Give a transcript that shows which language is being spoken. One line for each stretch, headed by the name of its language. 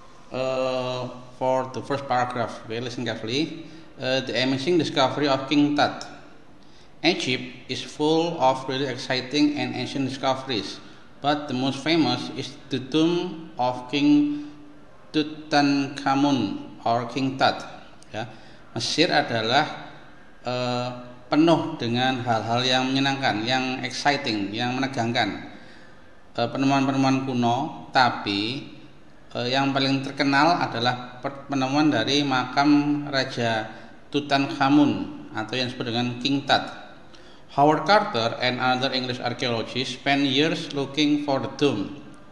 English: For the first paragraph, listen carefully. The amazing discovery of King Tut. Egypt is full of really exciting and ancient discoveries, but the most famous is the tomb of King Tutankhamun or King Tut.
Indonesian: Ya, Mesir adalah penuh dengan hal-hal yang menyenangkan, yang exciting, yang menegangkan. Penemuan-penemuan kuno, tapi yang paling terkenal adalah penemuan dari makam Raja Tutankhamun atau yang disebut dengan King Tut.
English: Howard Carter and other English archaeologists spent years looking for the tomb.